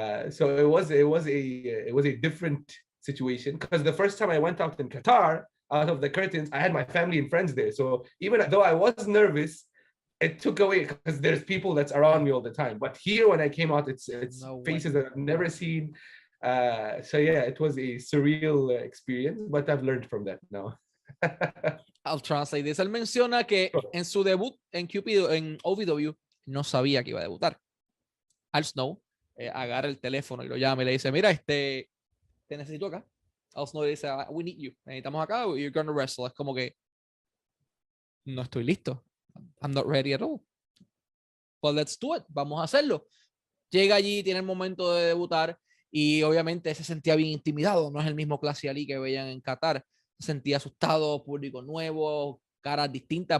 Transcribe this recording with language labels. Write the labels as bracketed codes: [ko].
[en] So it was a different situation, because the first time I went out in Qatar, out of the curtains, I had my family and friends there. So even though I was nervous, it took away, because there's people that's around me all the time. But here, when I came out, it's faces that I've never seen. So yeah, it was a surreal experience, but I've learned from that now. I'll translate this. [es] Él menciona que en su debut en OVW no sabía que iba a debutar. Al Snow agarra el teléfono y lo llama y le dice, mira, te necesito acá. [en] Al Snow [es] le dice, [en] we need you. [es] Necesitamos acá, [en] you're going to wrestle. [es] Es como que no estoy listo. [en] I'm not ready at all. But let's do it. [es] Vamos a hacerlo. Llega allí, tiene el momento de debutar y obviamente se sentía bien intimidado. No es el mismo Classy Ali que veían en Qatar. Se sentía asustado, público nuevo, caras distintas.